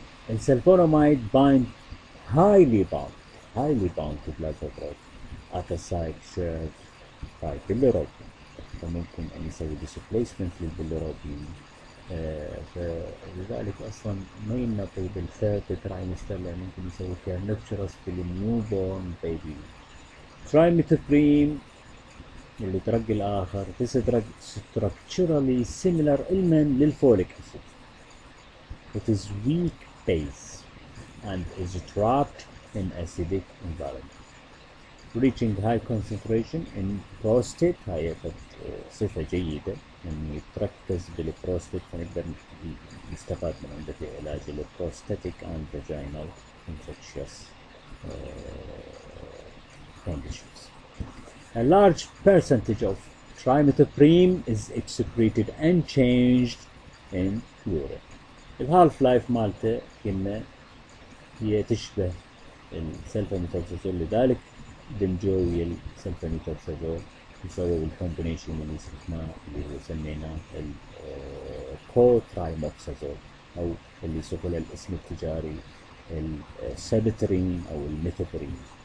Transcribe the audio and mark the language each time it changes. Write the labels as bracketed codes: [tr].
[en] السلفوناميد highly bound to plasma protein at a site served by bilirubin. [ar] فممكن أن يسوي displacement للبيليروبين. فلذلك أصلا ما ينطي بالثيرد ترايمستر لأن ممكن يسوي كيرنكتشرس بالنيو بورن بيبي. ترايميثوبريم اللي ترقي الآخر [en] this drug structurally similar element للفوليك acid. It is weak base and is trapped in acidic environment. Reaching high concentration in prostate [ar] هاي صفة جيدة إنه يتركز بالبروستات فنقدر نستفاد من عنده في علاج البروستاتيك [en] and vaginal infectious conditions. A large percentage of trimethoprim is excreted unchanged in urine. [ar] الهالف لايف مالته كنا هي تشبه السلفونيتوكسازول لذلك دمجوا ويا السلفونيتوكسازول يسووا الكومبينيشن اللي استخدمناه اللي هو سميناه الكوترايموكسازول او اللي يسموه الاسم التجاري السبترين او الميثوبرين.